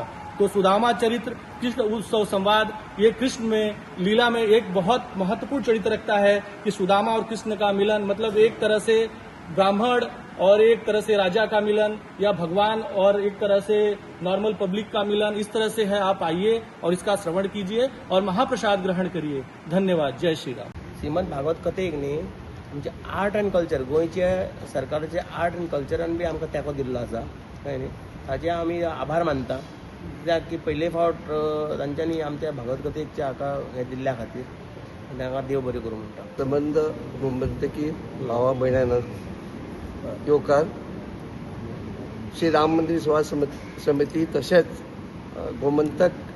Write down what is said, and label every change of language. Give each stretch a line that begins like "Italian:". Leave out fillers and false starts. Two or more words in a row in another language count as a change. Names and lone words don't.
Hindi: तो सुदामा चरित्र, कृष्ण उत्सव संवाद, ये कृष्ण में लीला में एक बहुत महत्वपूर्ण चरित्र रखता है कि सुदामा और कृष्ण का मिलन, मतलब एक तरह से ब्राह्मण और एक तरह से राजा का मिलन, या भगवान और एक तरह से
English: normal public
Hindi: का मिलन, इस तरह से है। आप आइए और इसका श्रवण कीजिए और महाप्रसाद ग्रहण करिए। धन्यवाद। जय श्री राम।
Konkani: श्रीमद भागवत कथेक न्ही आमचे
English: art and culture,
Konkani: गोंयचे सरकाराचे
English: art and culture
Konkani: बी आमकां तेंको दिल्लो आसा, कळ्ळें न्ही। ताचे आमी आभार मानता कित्याक की पयले फावट तांच्यांनी आमच्या भागवत कथेच्या हाका हे दिल्ल्या खातीर तांकां देव बरें करूं म्हणटा. संबंध गोमंतकी भावा भयणांना येवकार श्री राम मंदिर सेवा समिती तशेंच गोमंतक